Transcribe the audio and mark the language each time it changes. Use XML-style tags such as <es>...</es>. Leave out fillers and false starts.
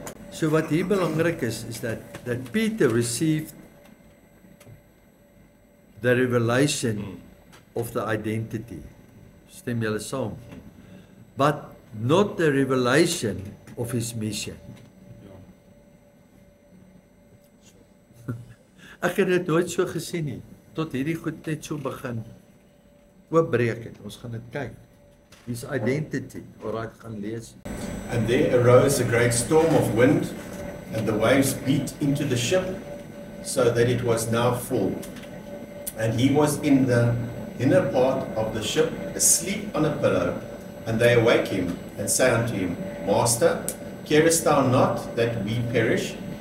<af>So wat hier belangrik is</af> <en>that Peter received the revelation of the identity.</en> <af>Stem julle saam?</af> <en>But not the revelation of his mission.</en> <af>Ek het dit nooit so gesien nie, tot hierdie goed net so begin oopbreek het. Ons gaan dit kyk.</af> <en>His identity,</en> <af>alright, gaan lees.</af> <en>And there arose a great storm of wind, and the waves beat into the ship, so that it was now full. And he was in the inner part of the ship, asleep on a pillow. And they awake him, and say unto him, Master, carest thou not that we perish?</en>